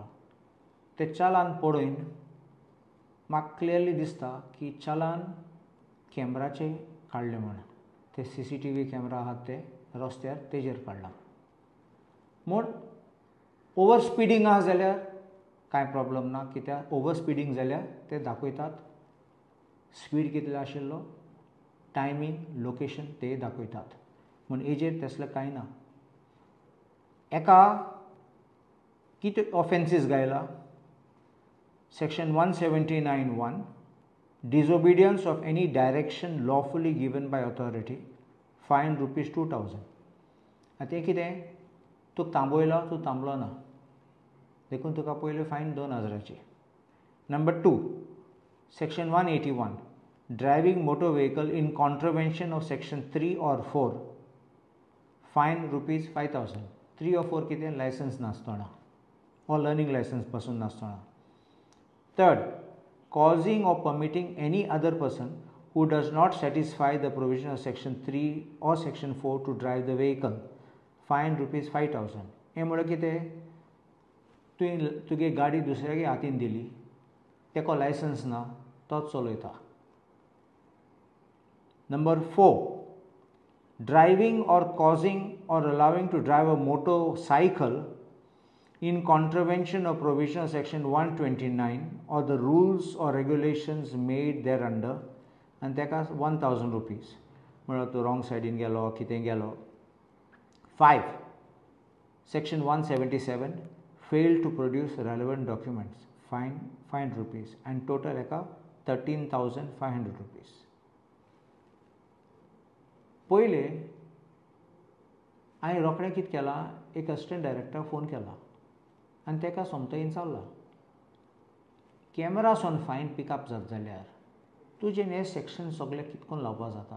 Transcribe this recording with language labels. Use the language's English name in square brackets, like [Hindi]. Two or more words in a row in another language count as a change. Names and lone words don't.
[Konkani] तें चलान पळोवन म्हाका क्लियरली दिसता की चलान कॅमेराचेर काडलें म्हण ते CCTV कॅमेरा आहात ते रस्त्यार तेजेर काडला म्हूण [English] over speeding [Konkani] आहा जाल्यार कांय प्रॉब्लम ना कित्याक [English] over speeding [Konkani] जाल्यार ते दाखयतात स्पीड कितलो आशिल्लो [English] timing location [Konkani] ते दाखयतात म्हूण हेजेर तसलें कांय ना. एका कितें ऑफेन्सीस गायला [English] सेक्शन 179(1) disobedience of any direction lawfully given by authority fine ₹2,000. [Konkani] आतां तें कितें तुका थांबयलो तूं थांबलो ना देखून तुका पयलीं फायन 2,000ची. [English] number 2 section 181 driving motor vehicle in contravention of section 3 or 4 fine ₹5,000. [Konkani] 3 or 4 कितें लायसन्स नासतना or [English] learning licence [Konkani] पासून नासतना. [English] थर्ड causing or permitting any other person who does not satisfy the provision of section 3 or section 4 to drive the vehicle fine ₹5,000. [Konkani] हें म्हळ्यार कितें तुगे गाडी दुसऱ्यागे हातीन दिली तेको लायसन्स ना तोच चलयता. [English] नंबर 4 driving or causing or allowing to drive a motorcycle in contravention of provision of section 129 or the rules or regulations made thereunder and [Konkani] ताका ₹1,000 म्हळ्यार तूं रॉंग सायडीन गेलो कितें गेलो. [English] 5 section 177 failed to produce relevant documents fine rupees and total हाका ₹13,500. [Konkani] पयले हांवें रोखडें कितें केलां एक असिस्टंट डायरेक्टराक फोन केला आनी ताका सोमतें विचारलां कॅमेरासून फायन पिकअप जाता जाल्यार तुजें हें सेक्शन सगळें कितकोन लावपा जाता.